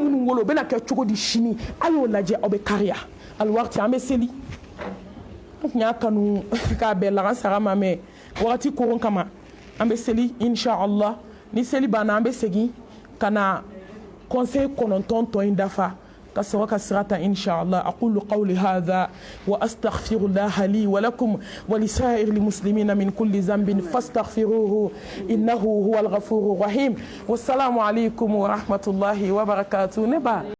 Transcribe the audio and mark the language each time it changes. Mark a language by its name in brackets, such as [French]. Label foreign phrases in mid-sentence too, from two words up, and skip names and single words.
[Bambara] minnu wolo o bɛna kɛ cogo di sini a y'o lajɛ aw bɛ kariya aliwaati an bɛ seli n tun y'a kanu k'a bɛn lagan saga ma mɛ wagati koron kama an bɛ seli inshallah ni seli banna an bɛ segin ka na conseil 9 tɔ in dafa ka sɔrɔ ka sira ta inshallah [Arabic] أقول قولي هذا وأستغفر الله لي ولكم ولسائر مسلمين من كل ذنب فاستغفروه إنه هو الغفور الرحيم والسلام عليكم ورحمة الله وبركاته [Bambara] ne ba